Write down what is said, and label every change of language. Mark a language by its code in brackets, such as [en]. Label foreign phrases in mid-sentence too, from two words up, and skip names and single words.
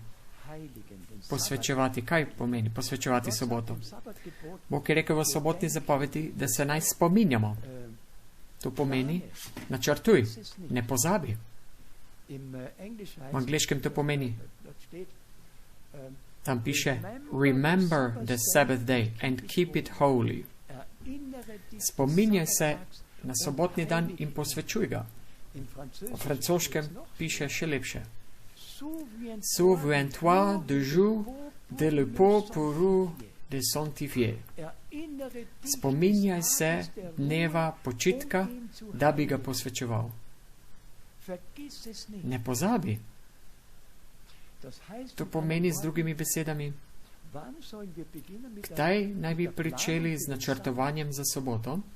[sl] Posvečevati, kaj pomeni posvečevati soboto? Bog je rekel v sobotni zapovedi, da se naj spominjamo. To pomeni, načrtuj, ne pozabi. V angleškem to pomeni, tam piše, [en] remember the Sabbath day and keep it holy. [sl] Spominjaj se na sobotni dan in posvečuj ga. V francoškem piše še lepše. [fr] Souviens-toi du jour de le pot pour de sanctifier. [sl] Spominjaj se dneva počitka, da bi ga posvečeval. Ne pozabi. To pomeni z drugimi besedami, kdaj naj bi pričeli z načrtovanjem za soboto?